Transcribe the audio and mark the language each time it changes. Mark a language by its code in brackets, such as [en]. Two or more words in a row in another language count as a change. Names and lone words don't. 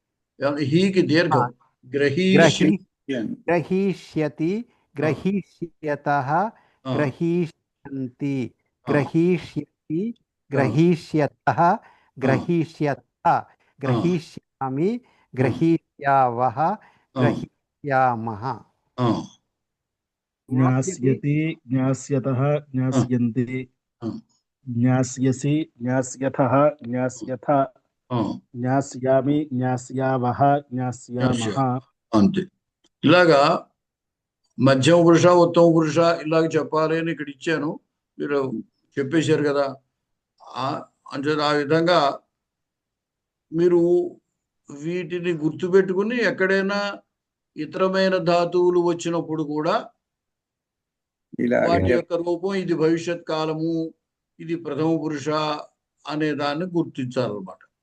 [sa] ग्रहीष्यति ग्रहीष्यतः ग्रहीष्यन्ति ग्रहीष्यति ग्रहीष्यतः ग्रहीष्यथ ग्रहीष्यामि ग्रहीष्यावः ग्रहीष्यामः ज्ञास्यति ज्ञास्यतः ज्ञास्यन्ति ज्ञास्यसि ज्ञास्यथः ज्ञास्यथ జ్ఞాస్యామి జ్ఞాస్యావః జ్ఞాస్యామః [te] అంతే. ఇలాగా మధ్యమ పురుష ఉత్తమ పురుష ఇలాగ చెప్పాలి అని ఇక్కడ ఇచ్చాను, మీరు చెప్పేశారు కదా. అంటే ఆ విధంగా మీరు వీటిని గుర్తుపెట్టుకుని ఎక్కడైనా ఇతరమైన ధాతువులు వచ్చినప్పుడు కూడా వాటి యొక్క రూపం ఇది భవిష్యత్ కాలము, ఇది ప్రథమ పురుష అనే దాన్ని గుర్తించాలన్నమాట.